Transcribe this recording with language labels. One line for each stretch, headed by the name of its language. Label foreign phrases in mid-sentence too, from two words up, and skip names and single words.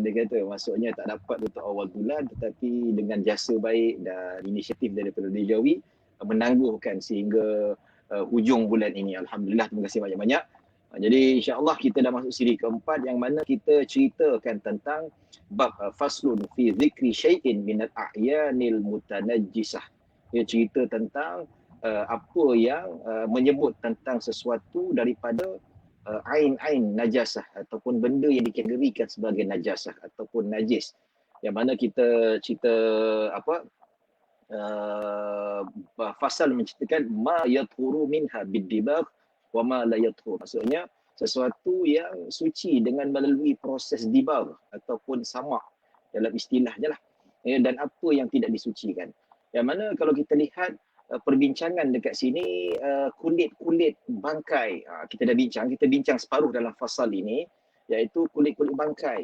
Malay: Dia kata maksudnya tak dapat untuk awal bulan, tetapi dengan jasa baik dan inisiatif daripada Radio Jawi menangguhkan sehingga hujung bulan ini. Alhamdulillah, terima kasih banyak-banyak. Jadi insya-Allah kita dah masuk siri keempat, yang mana kita ceritakan tentang bab
Arabic: فصل في ذكر شيء من الأعيان المتنجسة.
Malay: Dia cerita tentang apa yang menyebut tentang sesuatu daripada ain-ain najasah ataupun benda yang dikategorikan sebagai najasah ataupun najis. Yang mana kita cerita fasal menceritakan
Arabic: ما يطهر منها بالدباغ وما لا يطهر.
Malay: Maksudnya sesuatu yang suci dengan melalui proses dibagh ataupun samak dalam istilahnya lah, dan apa yang tidak disucikan. Yang mana kalau kita lihat perbincangan dekat sini kulit-kulit bangkai. Kita dah kita bincang separuh dalam fasal ini, iaitu kulit-kulit bangkai.